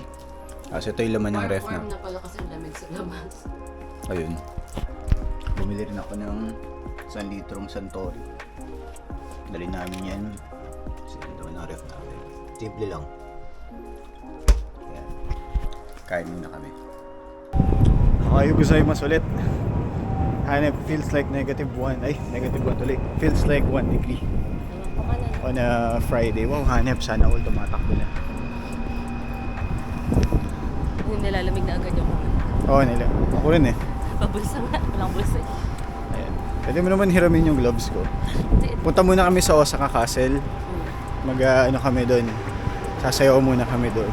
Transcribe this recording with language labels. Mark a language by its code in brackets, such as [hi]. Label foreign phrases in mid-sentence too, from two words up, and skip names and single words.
[tl] So ito yung laman ng ref na. Warm na pala kasi lamig sa labas. Ayun. Bumili rin ako ng 1 litrong Suntory. Dali namin yan. Kasi ito na ref namin. Simple lang. Ayan. Kain muna kami. [ja] おはようございます [tl] ulit. Hanep [en] feels like -1. [tl] Ay, -1 tuloy. [en] Feels like 1 degree. On a Friday. [tl] Wow, hanep. Sana all tumatakbo na. Hindi nilalamig na agad yung mga. Oo, nila. Ako rin eh. Pabulsa nga. Walang bulsa. Ayan. Pwede mo naman hiramin yung gloves ko. Punta muna kami sa Osaka Castle. Ano kami doon. Sasayaw muna kami doon.